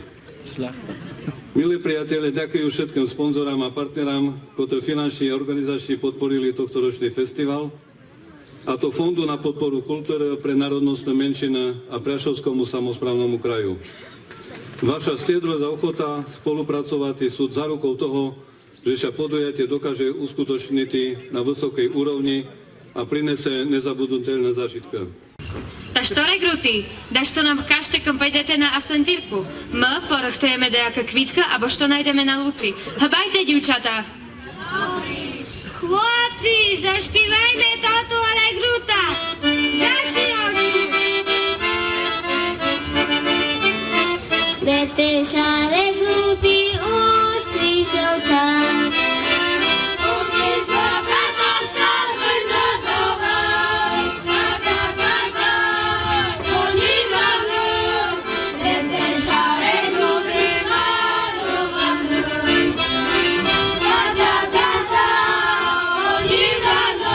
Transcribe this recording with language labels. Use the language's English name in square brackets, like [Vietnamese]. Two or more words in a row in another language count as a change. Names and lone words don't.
[Slovak] Milí priatelia, ďakujem všetkým sponzorám a partnerám, ktorí finančne a organizačne podporili tohto ročný festival, a to Fondu na podporu kultúry pre národnostné menšiny a Prešovskému samosprávnemu kraju. Vaša stiedrosť a ochota spolupracovať sú zárukou toho, že sa podujatie dokáže uskutočniť na vysokej úrovni a prinese nezabudnutelné zážitky. [Rusyn] Та що регрути? Да що нам каштеком пойдете на асантирку? Ми порохтуємо деяка квітка або що знайдемо на луці. Габайте, дівчата! Хлопці, заспівайме тату алегрута! Заспівочку! Берте алегрути, уж прийшов час. Уж прийшла картошка, звольна добра. Ка-ка-ка-ка, коні врану. Берте алегрути, мару-вану. Ка-ка-ка-ка, коні врану.